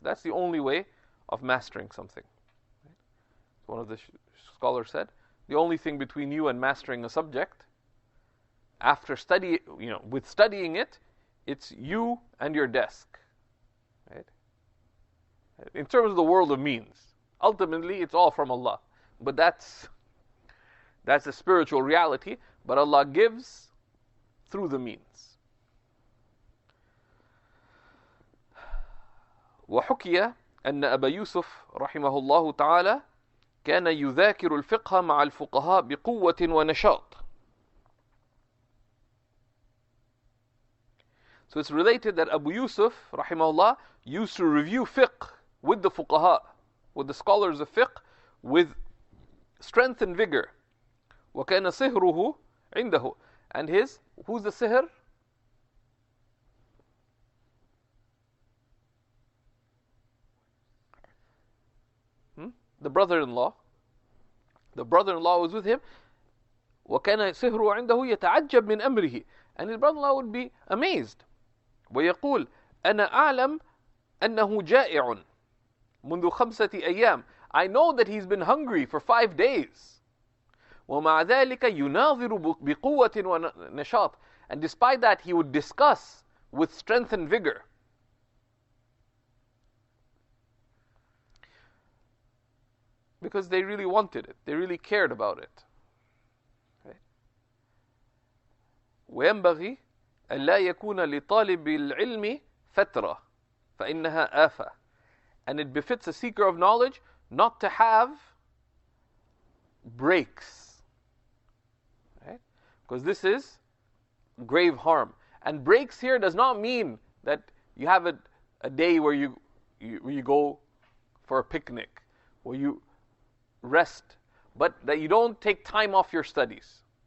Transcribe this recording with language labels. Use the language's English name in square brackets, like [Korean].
[English] That's the only way of mastering something. One of the scholars said, the only thing between you and mastering a subject, after with studying it, it's you and your desk. Right? In terms of the world of means, ultimately it's all from Allah. But that's a spiritual reality, but Allah gives through the means. [Arabic] وحكي أن أبا يوسف رحمه الله تعالى كان يذاكر الفقه مع الفقهاء بقوة ونشاط. [English] So it's related that Abu Yusuf, rahimahullah, used to review fiqh with the fuqaha, with the scholars of fiqh, with strength and vigor. [Arabic] وَكَانَ صِهْرُهُ عِنْدَهُ. [English] And his, who's the sihr? The brother-in-law. The brother-in-law was with him. [Arabic] وَكَانَ صِهْرُهُ عِنْدَهُ يَتَعَجَّبْ مِنْ أَمْرِهِ. [English] And his brother-in-law would be amazed. [Arabic] ويقول أنا أعلم أنه جائع منذ 5 أيام. [English] I know that he's been hungry for 5 days. [Arabic] ومع ذلك يناظر بقوة ونشاط. [English] And despite that, he would discuss with strength and vigor. Because they really wanted it. They really cared about it. [Arabic] وينبغي ألا يكون لطالب العلم فترة فإنها آفة. [English] And it befits a seeker of knowledge not to have breaks. Right? Because this is grave harm. And breaks here does not mean that you have a day where you go for a picnic, where you rest, but that you don't take time off your studies.